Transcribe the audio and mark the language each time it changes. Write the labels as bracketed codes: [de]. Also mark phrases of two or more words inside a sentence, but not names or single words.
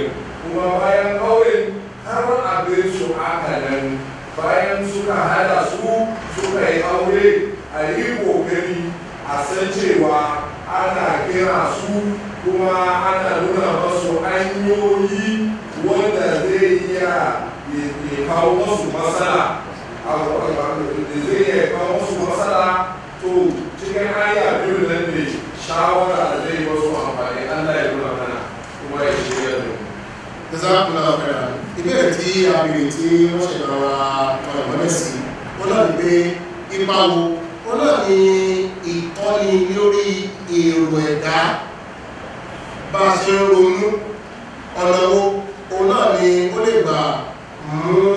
[ha] Kuma bayan aure har abin su aka nan bayan suka hada su suka yi aure a yi kokari a san cewa ana kira su kuma ana nuna masu hanyoyi wanda zai iya ya kawo masu matsala da zai iya kawo masu matsala. To cikin hanya biyu nan ne shawara zai masu amfani. Allah ya nuna mana kuma ya shirya da mu. [ar] جزاكم الله خيرا. [yo] Ìbéèrè tí a béèrè tí wọ́n ṣe lọ́wọ́ ọ̀rọ̀ sí ó náà ní pé ipa wo ó náà ní ìtọ́ni lórí èrò ẹ̀dá bá a ṣe ń ronú ọ̀nà wo ó náà ní ó lè gbà mú